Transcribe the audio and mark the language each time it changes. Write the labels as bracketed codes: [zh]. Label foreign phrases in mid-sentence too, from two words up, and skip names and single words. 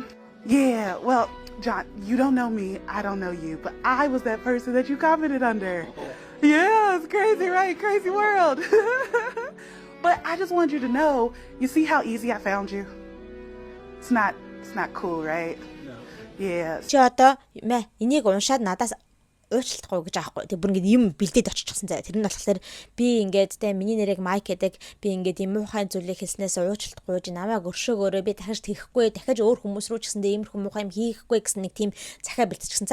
[en] Yeah, well, John, you don't know me, I don't know you, but I was that person that you commented under. Yeah, it's crazy, right? Crazy world. But I just wanted you to know, you see how easy I found you? It's not cool, right? No. Yeah. [mn] Чи одоо энийг уншаад надаас уучлахгүй гэж аахгүй. Тэг бүр ингээд юм бэлдээд оччихсан заа. Тэр нь болохоор би ингээд те миний нэрийг Майк гэдэг би ингээд юм муухай зүйлийг хэлснээс уучлахгүй гэж намайг өршөөгөөрөө би дахиж хийхгүй, дахиж өөр хүмүүс рүү ч гэсэндээ иймэрхүү муухай юм хийхгүй гэсэн нэг тийм захаа бэлтчихсэн.